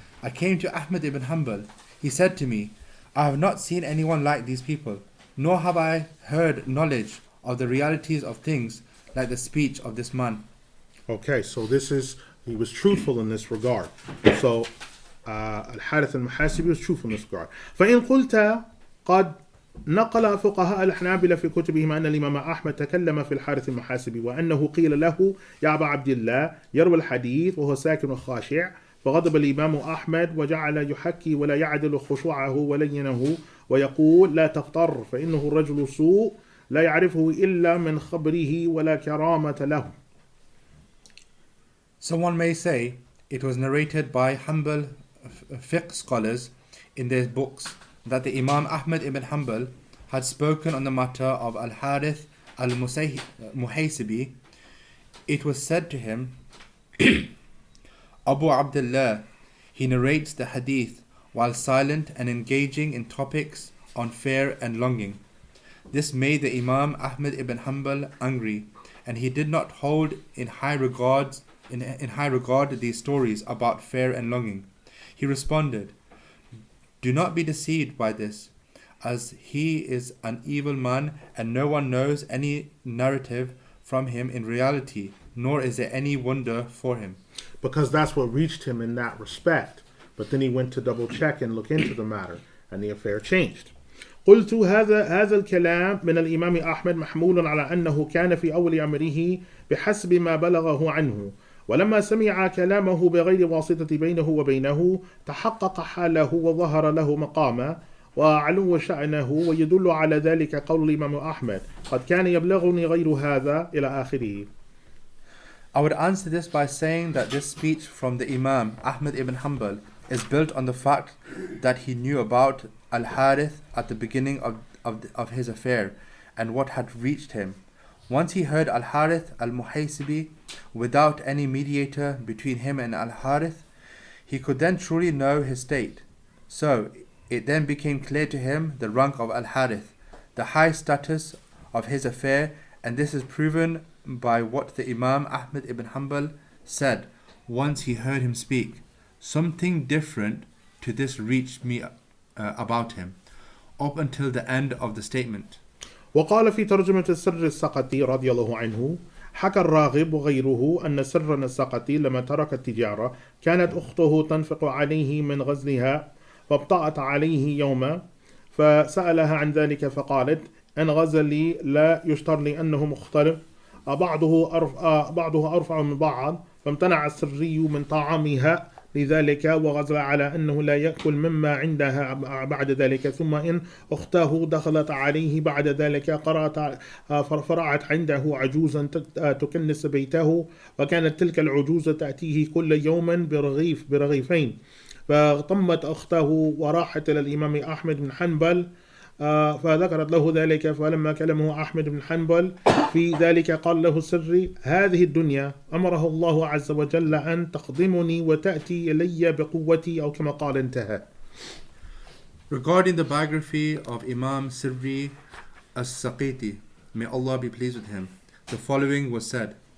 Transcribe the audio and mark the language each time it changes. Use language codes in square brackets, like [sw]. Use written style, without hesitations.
[en] I came to Ahmad ibn Hanbal. He said to me, "I have not seen anyone like these people, nor have I heard knowledge of the realities of things like the speech of this man." Okay, so he was truthful in this regard. So Al-Harith al-Muhasibi was truthful in this regard. [ar] فإن قلت قد نقل فقهاء الحنابلة في كتبهم أن الإمام أحمد تكلم في الحارث المحاسبي وأنه قيل له يا أبا عبد الله يروي الحديث وهو ساكن خاشع، فغضب الإمام أحمد وجعل يحكي ولا يعدل خشوعه ولينه ويقول لا تغتر فإنه الرجل سوء لا يعرفه إلا من خبره ولا كرامة له. [en] Someone may say it was narrated by Hanbal fiqh scholars in their books that the Imam Ahmad ibn Hanbal had spoken on the matter of Al-Harith al-Muhasibi. It was said to him, "Abu Abdullah, he narrates the hadith while silent and engaging in topics on fear and longing." This made the Imam Ahmad ibn Hanbal angry, and he did not hold in high regard these stories about fear and longing. He responded, "Do not be deceived by this, as he is an evil man, and no one knows any narrative from him in reality, nor is there any wonder for him." Because that's what reached him in that respect. But then he went to double check and look into the matter, and the affair changed. [ar] قلت هذا الكلام من الإمام أحمد محمول على أنه كان في أول أمره بحسب ما بلغه عنه، ولما سمع كلامه بغير واسطة بينه وبينه تحقق حاله وظهر له مقامه وعلو شأنه، ويدل على ذلك قول الإمام أحمد قد كان يبلغني غير هذا إلى آخره. [en] I would answer this by saying that this speech from the Imam Ahmad ibn Hanbal is built on the fact that he knew about Al-Harith at the beginning of his affair and what had reached him. Once he heard Al-Harith al-Muhasibi without any mediator between him and Al-Harith, he could then truly know his state. So it then became clear to him the rank of Al-Harith, the high status of his affair, and this is proven by what the Imam Ahmad ibn Hanbal said once he heard him speak. Something different to this reached me about him, up until the end of the statement. [ar] وقال في ترجمة السر السقطي رضي الله عنه حكى الراغب وغيره أن سر السقطي لما ترك التجارة كانت أخته تنفق عليه من غزلها فابطأت عليه يوما فسألها عن ذلك فقالت أن غزلي لا يشتر لأنه مختلف بعضه أرفع من بعض، فامتنع السري من طعامها لذلك وغزل على أنه لا يأكل مما عندها بعد ذلك. ثم إن أخته دخلت عليه بعد ذلك فرأت عنده عجوزا تكنس بيته، وكانت تلك العجوز تأتيه كل يوم برغيفين، فطمت أخته وراحت إلى الإمام أحمد بن حنبل فذكرت له ذلك. فلما كلمه أحمد بن حنبل في ذلك قال له سري هذه الدنيا أمره الله عز وجل أن تخدمني وتأتي إلي بقوتي أو كما قال انتهى. [en] Regarding the biography of Imam Sirri as-Saqiti, may Allah be pleased with him, the following was said.